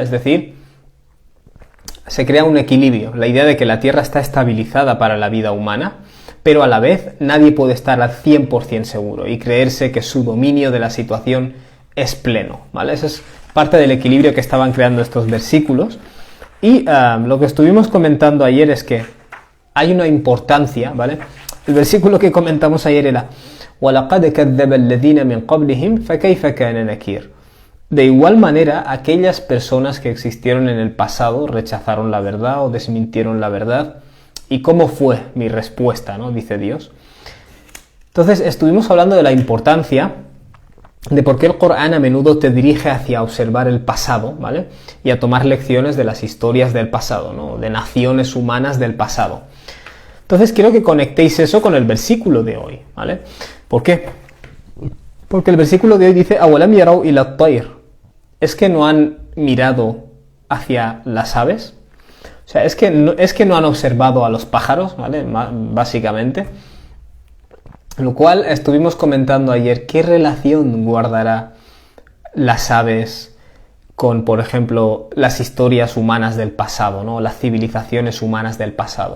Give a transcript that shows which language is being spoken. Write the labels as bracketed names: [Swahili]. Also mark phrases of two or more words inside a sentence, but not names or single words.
[Spanish] Es decir, se crea un equilibrio, la idea de que la Tierra está estabilizada para la vida humana, pero a la vez nadie puede estar al 100% seguro y creerse que su dominio de la situación es pleno, ¿vale? Eso es parte del equilibrio que estaban creando estos versículos. Y lo que estuvimos comentando ayer es que hay una importancia, ¿vale? El versículo que comentamos ayer era [Arabic] وَلَقَدْ كَذَّبَ الَّذِينَ مِنْ قَبْلِهِمْ فَكَيْفَ كَانَ نَكِيرٌ. [Spanish] De igual manera, aquellas personas que existieron en el pasado rechazaron la verdad o desmintieron la verdad. ¿Y cómo fue mi respuesta?, ¿no?, dice Dios. Entonces, estuvimos hablando de la importancia de por qué el Corán a menudo te dirige hacia observar el pasado, ¿vale?, y a tomar lecciones de las historias del pasado, ¿no?, de naciones humanas del pasado. Entonces quiero que conectéis eso con el versículo de hoy, ¿vale? ¿Por qué? Porque el versículo de hoy dice [Arabic] أَوَلَمْ يَرَوْا إِلَى الطَّيْرِ. [Spanish] ¿Es que no han mirado hacia las aves? O sea, es que no han observado a los pájaros, ¿vale?, básicamente. Lo cual estuvimos comentando ayer, ¿qué relación guardará las aves con, por ejemplo, las historias humanas del pasado, ¿no?, las civilizaciones humanas del pasado?